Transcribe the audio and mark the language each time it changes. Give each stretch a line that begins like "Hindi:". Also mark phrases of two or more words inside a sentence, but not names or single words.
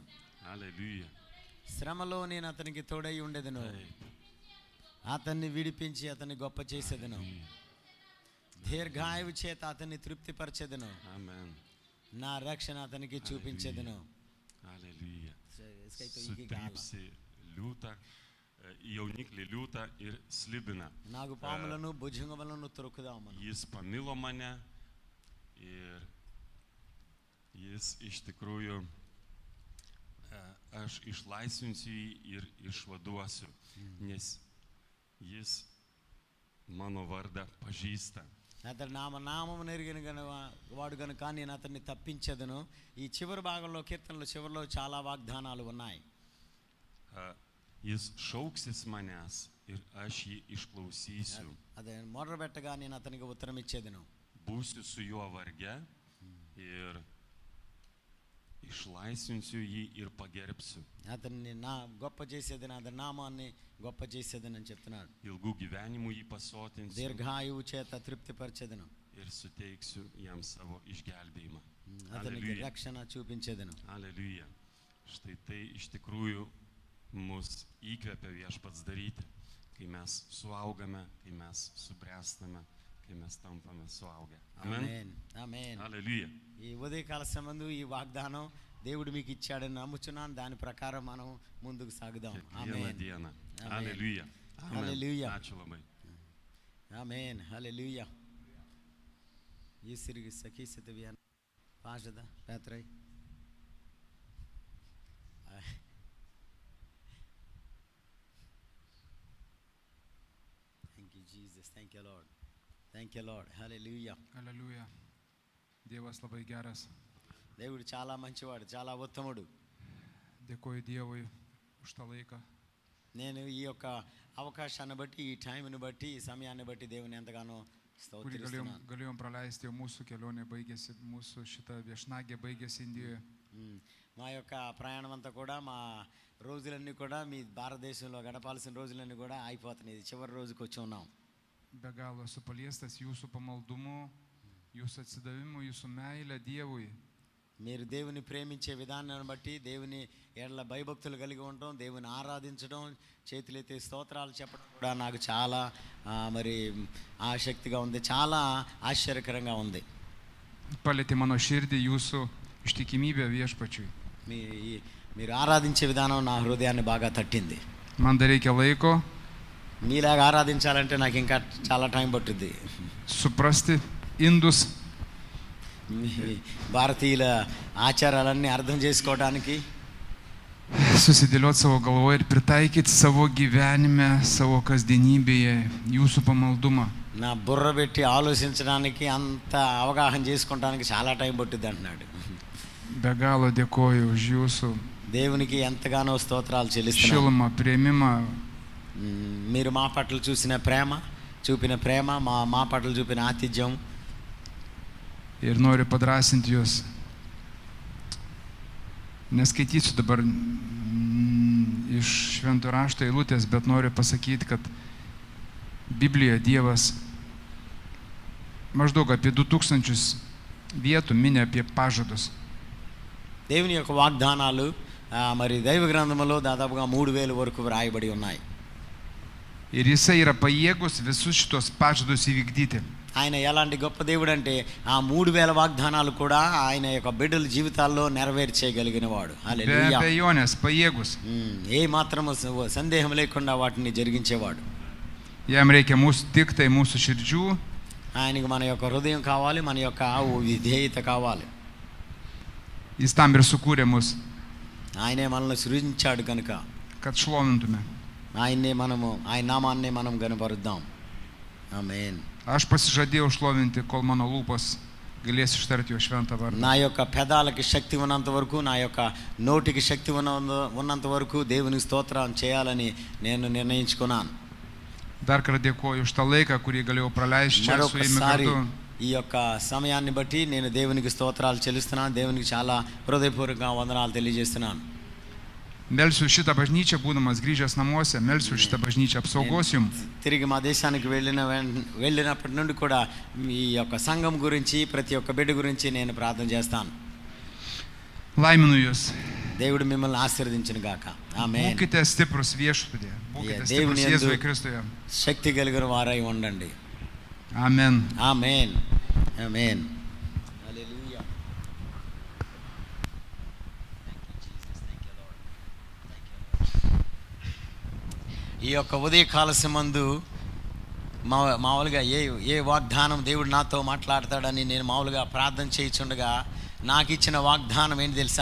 Lithuanian: Aleliuja.
Telugu: శ్రమలో నేను అతనికి తోడై ఉండేదను. అతన్ని విడిపించి అతన్ని గొప్ప చేసేదను. దీర్ఘాయువు చేత అతన్ని తృప్తిపరచేదను. Amen. నా రక్షణ అతనికి చూపించేదను.
Lithuanian: Aleliuja. Sutrypsi liūtą, jauniklį liūtą ir slibiną.
Telugu: నాకు పాములను భుజంగములను తొరుకుదామను.
Lithuanian: Jis pamilo mane ir jis iš tikrųjų, aš išlaisvinsiu jį ir išvaduosiu, nes jis mano vardą pažįsta.
Telugu: అతడు నామం నెరిగిన వాడు గనుక నేను అతన్ని తప్పించేదను. ఈ చివరి భాగంలో కీర్తనలో చివరిలో చాలా వాగ్దానాలు ఉన్నాయి.
Lithuanian: Jis šauksis manęs ir aš jį išklausysiu.
Telugu: అదే మొర్ర పెట్టగా నేను అతనికి ఉత్తరం ఇచ్చేదను.
Lithuanian: Būsiu su juo varge ir išlaisvinsiu jį ir pagerbsiu.
Telugu: అతన్ని నా గొప్ప చేసేదని, అతని నామాన్ని గొప్ప చేసేదని అని చెప్తున్నాడు.
Lithuanian: Ilgų gyvenimų jį pasotinsiu.
Telugu: దీర్ఘాయువు చేత తృప్తిపరచేదను.
Lithuanian: Ir suteiksiu jam savo išgelbėjimą.
Telugu: అతనికి రక్షణ చూపించేదను.
Lithuanian: Aleliuja. Štai tai iš tikrųjų mus įkvepia Viešpats daryti, kai mes suaugame, kai mes subręstame, kai mes tampame suaugę. Amen.
Telugu: ఆమేన్.
Lithuanian: Aleliuja.
Telugu: ఈ ఉదయకాల సమయంలో ఈ వాగ్దానం దేవుడు మీకు ఇచ్చాడని నమ్ముచున్నాను. దాని ప్రకారం మనం ముందుకు సాగుదాం.
Lithuanian: Kiekvieną dieną. Aleliuja. Aleliuja. Ačiū labai.
Telugu: ఆమేన్. హల్లెలూయా.
Lithuanian: Jūs irgi sakysite vieną pažadą, Petrai?
English: Thank you, Jesus. Thank you, Lord. Thank you, Lord. Hallelujah.
Lithuanian: Aleliuja. Dievas labai geras.
Telugu: దేవుడు చాలా మంచివాడు, చాలా ఉత్తముడు.
Lithuanian: Dėkoju Dievui už tą laiką.
Telugu: నేను ఈ యొక్క అవకాశాన్ని బట్టి, ఈ టైంని బట్టి, ఈ సమయాన్ని బట్టి దేవుని ఎంతగానో
Lithuanian: Kurį
Telugu: స్తోత్రిస్తున్నాను.
Lithuanian: galėjom praleisti, jau mūsų kelionė baigėsi, mūsų šita viešnagė baigėsi Indijoje.
Telugu: మా యొక్క ప్రయాణం అంతా కూడా, మా రోజులన్నీ కూడా మీ భారతదేశంలో గడపాల్సిన రోజులన్నీ కూడా అయిపోతున్నాయి. ఇది చివరి రోజుకి వచ్చి ఉన్నాం.
Lithuanian: Be galo esu paliestas jūsų pamaldumu, jūsų atsidavimu, jūsų meilę Dievui.
Telugu: మీరు దేవుని ప్రేమించే విధానాన్ని బట్టి, దేవుని ఏళ్ళ భయభక్తులు కలిగి ఉండటం, దేవుని ఆరాధించడం, చేతులెత్తి స్తోత్రాలు చెప్పడం కూడా నాకు చాలా మరి ఆసక్తిగా ఉంది, చాలా ఆశ్చర్యకరంగా ఉంది.
Lithuanian: Palietė mano širdį jūsų ištikimybė viešpačiui.
Telugu: మీరు ఆరాధించే విధానం నా హృదయాన్ని బాగా తట్టింది.
Lithuanian: Man dar reikia laiko
Telugu: మీలాగా ఆరాధించాలంటే నాకు ఇంకా చాలా టైం పట్టుద్ది.
Lithuanian: suprasti indus,
Telugu: భారతీయుల ఆచారాలన్నీ అర్థం చేసుకోవడానికి,
Lithuanian: susidėlioti savo galvoje ir pritaikyti savo gyvenime, savo kasdienybėje jūsų pamaldumą.
Telugu: నా బుర్ర పెట్టి ఆలోచించడానికి, అంత అవగాహన చేసుకోవడానికి చాలా టైం పట్టుద్ది అంటున్నాడు.
Lithuanian: Be galo dėkoju už jūsų
Telugu: దేవునికి ఎంతగానో స్తోత్రాలు చెల్లిస్తున్నాను.
Lithuanian: šilumą, priėmimą.
Telugu: మీరు మా పట్ల చూపిన ప్రేమ, మా పట్ల చూపిన ఆతిథ్యం.
Lithuanian: Ir noriu padrasinti jūs. Neskaitysiu dabar iš švento rašto eilutės, bet noriu pasakyti, kad Biblijoje Dievas maždaug apie 2000 vietų minė apie pažadus.
Telugu: దేవుని యొక్క వాగ్దానాలు మరి దైవ గ్రంథంలో దాదాపుగా 3000 వరకు వ్రాయబడి ఉన్నాయి.
Lithuanian: Ir jisai yra pajėgus visus šitos pažadus įvykdyti.
Telugu: ఆయన ఎలాంటి గొప్ప దేవుడు అంటే ఆ 3000 వాగ్దానాలు కూడా ఆయన యొక్క బిడ్డల జీవితాల్లో నెరవేర్చేయగలిగిన వాడు.
Lithuanian: Be
Telugu: హల్లెలూయా.
Lithuanian: abejonės pajėgus.
Telugu: ఏ మాత్రము సందేహం లేకుండా వాటిని జరిగించేవాడు.
Lithuanian: Jam reikia tik tai mūsų širdžių.
Telugu: ఆయనకి మన యొక్క హృదయం కావాలి, మన యొక్క విధేయత కావాలి.
Lithuanian: Jis tam ir sukūrė mus,
Telugu: ఆయనే మనల్ని సృజించాడు కనుక
Lithuanian: kad šlovintume.
Telugu: ఆయన్నే మనము ఆయన నామాన్నే మనం గనుపరుద్దాం. ఆమేన్.
Lithuanian: Aš pasižadėjau šlovinti, kol mano lūpos galės ištarti jo šventą vardą.
Telugu: నా యొక్క పెదాలకి శక్తి ఉన్నంత వరకు, నా యొక్క నోటికి శక్తి ఉన్నంత వరకు దేవునికి స్తోత్రం చేయాలని నేను నిర్ణయించుకున్నాను.
Lithuanian: Dar kartą dėkoju už tą laiką, kurį galėjau praleisti čia su jumis
Telugu: మరొకసారి
Lithuanian: kartu.
Telugu: ఈ యొక్క సమయాన్ని బట్టి నేను దేవునికి స్తోత్రాలు చెల్లిస్తున్నాను. దేవునికి చాలా హృదయపూర్వకంగా వందనాలు తెలియజేస్తున్నాను.
Lithuanian: Melsiu šitą bažnyčią, būdamas grįžęs namuose, melsiu šitą bažnyčią apsaugos jums.
Telugu: తిరిగి మా దేశానికి వెళ్ళినప్పటి నుండి కూడా ఈ యొక్క సంఘం గురించి, ప్రతి ఒక్క బిడ్డ గురించి నేను ప్రార్థన చేస్తాను.
Lithuanian: Laiminu jūs.
Telugu: దేవుడు మిమ్మల్ని ఆశీర్వదించును గాక. ఆమేన్.
Lithuanian: Būkite stiprus viešpatyje. Būkite
Telugu: దేవుని
Lithuanian: stiprus
Telugu: యందు
Lithuanian: Jėzuje Kristuje.
Telugu: శక్తి కలిగిన వారై ఉండండి. Amen. ఆమేన్. ఆమేన్. హల్లెలూయా. ఈ యొక్క ఉదయకాల సమయందు మామూలుగా ఏ వాగ్దానం దేవుడు నాతో మాట్లాడతాడని నేను మామూలుగా ప్రార్థన చేయించుండగా నాకు ఇచ్చిన వాగ్దానం ఏంటి తెలుసా?